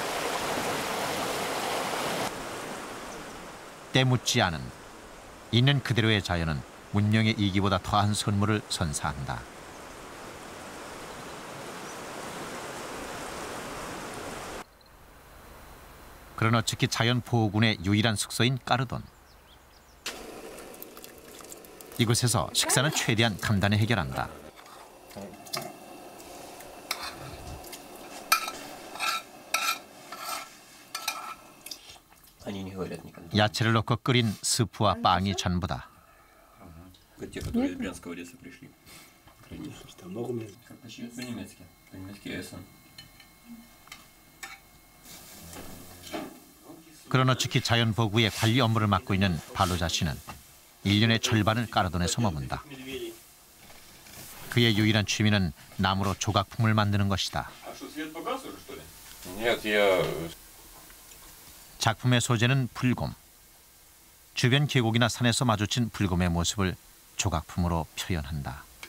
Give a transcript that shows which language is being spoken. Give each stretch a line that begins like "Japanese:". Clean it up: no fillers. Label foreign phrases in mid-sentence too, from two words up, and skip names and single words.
Korean: 때묻지 않은 있는 그대로의 자연은 문명의 이기보다 더한 선물을 선사한다. 그러나 특히 자연보호군의 유일한 숙소인 까르돈. 이곳에서 식사는 최대한 간단히 해결한다.
Russian: Они не говорят никогда.
Korean: 야채를 넣고 끓인 스프와 빵이 전부다.
Russian: Как те, которые из Брянского леса пришли. Там много мест. Как по-немецки. По-немецки Essen.
Korean: 그로노츠키 자연보호구의 관리 업무를 맡고 있는 발로자 씨는 1년의 절반을 까르돈에서 머문다. 그의 유일한 취미는 나무로 조각품을 만드는 것이다.
Russian: Нет, я...
Korean: 작품의 소재는 불곰. 주변 계곡이나 산에서 마주친 불곰의 모습을 조각품으로 표현한다.